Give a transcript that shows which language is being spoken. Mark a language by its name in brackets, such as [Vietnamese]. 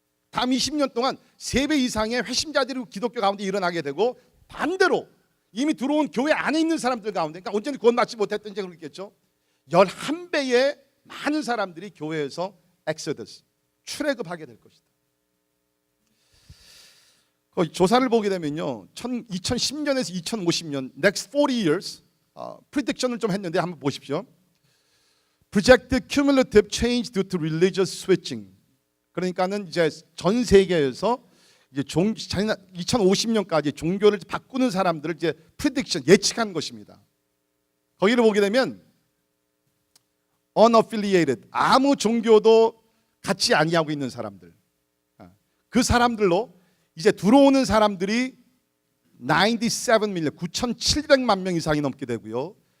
[Korean] 다음 20년 동안 3배 이상의 회심자들이 기독교 가운데 일어나게 되고 반대로 이미 들어온 교회 안에 있는 사람들 가운데, 그러니까 온전히 구원받지 못했든지 그렇겠죠, 11배의 많은 사람들이 교회에서 엑소더스, 출애굽하게 될 것이다. 조사를 보게 되면요, 2010년에서 2050년 [English] next 40 years [Korean] 프리딕션을 좀 했는데 한번 보십시오. [English] Projected cumulative change due to religious switching. [Korean] 그러니까는 이제 전 세계에서 이제 2050년까지 종교를 바꾸는 사람들을 이제 프리딕션, 예측한 것입니다. 거기를 보게 되면 unaffiliated, 아무 종교도 같이 아니하고 있는 사람들, 그 사람들로 이제 들어오는 사람들이 97 밀리언, 9,700만 명 이상이 넘게 되고요.